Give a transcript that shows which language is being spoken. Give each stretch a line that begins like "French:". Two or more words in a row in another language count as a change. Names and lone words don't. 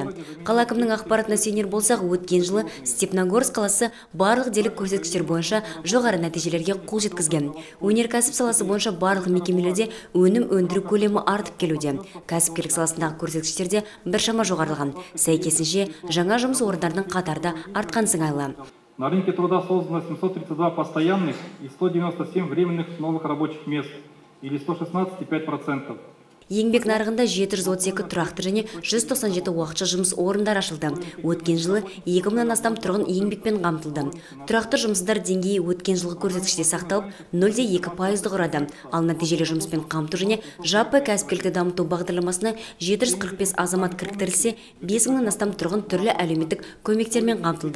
Kazakh: Қала әкімінің ақпаратына сүйенер болсақ, өткен жылы Степногорск қаласы барлық дерлік көрсеткіштер бойынша жоғары нәтижелерге қол жеткізген. Өнеркәсіп саласы бойынша барлық мекемелерде өнім өндіру көлемі артып келуде. Кәсіпкерлік саласындағы көрсеткіштерде біршама жоғарылаған. Сәйкесінше жаңа жұмыс орындарының қатарда артқан сыңайлы.
Russian: На рынке труда создано 732 постоянных и 197 временных новых рабочих мест, или 116,5%.
Kazakh: Еңбек нарығында 732 тұрақты және 197 уақытша жұмыс орындары ашылды. Өткен жылы 2000-нан астам тұрғын еңбекпен қамтылды. Тұрақты жұмыссыздар деңгейі өткен жылғы көрсеткіште сақталып 0,2%-ды құрады. Ал нәтижелі жұмыспен қамту және жаппай кәсіпкерлікті дамыту бағдарламасына 745 азамат кіріктірілсе, 5000-нан астам тұрғын түрлі әлеуметтік көмектермен қамтылды.